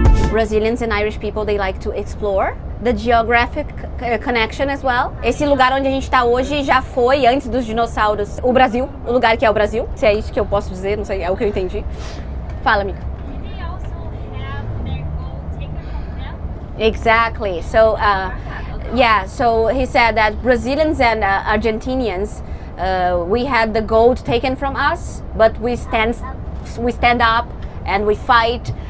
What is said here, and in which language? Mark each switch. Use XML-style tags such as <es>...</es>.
<en>Brazilians and Irish people, they like to explore the geographic connection as well.</en> <pt>Esse lugar onde a gente está hoje já foi, antes dos dinossauros, o Brasil, o lugar que é o Brasil. Se é isso que eu posso dizer, não sei, é o que eu entendi. Fala, amiga.</pt> <en>Did they also have their gold taken from them? Exactly. So, yeah, so he said that Brazilians and Argentinians, we had the gold taken from us, but we stand up and we fight.</en>